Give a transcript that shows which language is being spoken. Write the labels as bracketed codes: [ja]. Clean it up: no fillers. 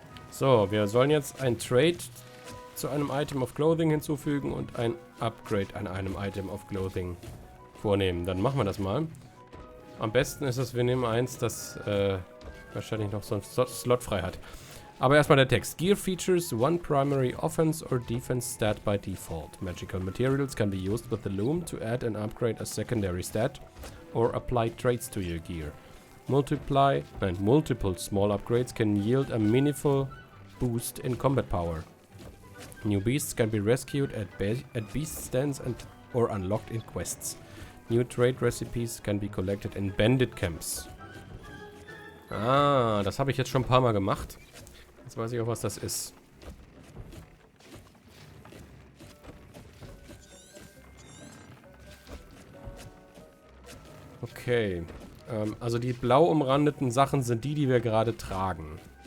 [de] So, wir sollen jetzt ein Trade zu einem Item of Clothing hinzufügen und ein Upgrade an einem Item of Clothing vornehmen. Dann machen wir das mal. Am besten ist es, wir nehmen eins, das wahrscheinlich noch so einen Slot frei hat. Aber erstmal der Text. [en] Gear features one primary offense or defense stat by default. Magical materials can be used with the loom to add and upgrade a secondary stat or apply traits to your gear. Multiple small upgrades can yield a meaningful boost in combat power. New beasts can be rescued at beast stands or unlocked in quests. New trade recipes can be collected in bandit camps. [de] Ah, das habe ich jetzt schon ein paar Mal gemacht. Jetzt weiß ich auch, was das ist. Okay. Also die blau umrandeten Sachen sind die wir gerade tragen.